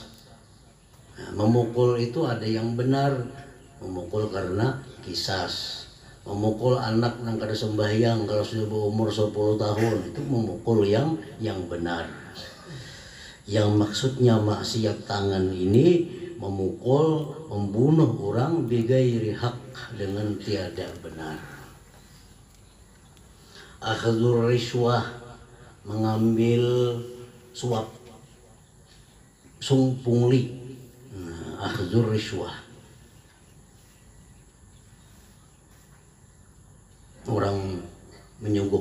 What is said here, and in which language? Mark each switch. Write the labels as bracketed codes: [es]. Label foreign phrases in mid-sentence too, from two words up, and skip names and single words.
[bjn] Nah, memukul itu ada yang benar, memukul karena qisas. Memukul anak yang kada sembahyang kalau sudah berumur 10 tahun, itu memukul yang benar. Yang maksudnya maksiat tangan ini memukul, membunuh orang [ar] بغير حق, [bjn] dengan tiada benar. [ar] أخذ الرشوة, [bjn] mengambil suap, pungli. [ar] أخذ الرشوة, [bjn] orang menyogok.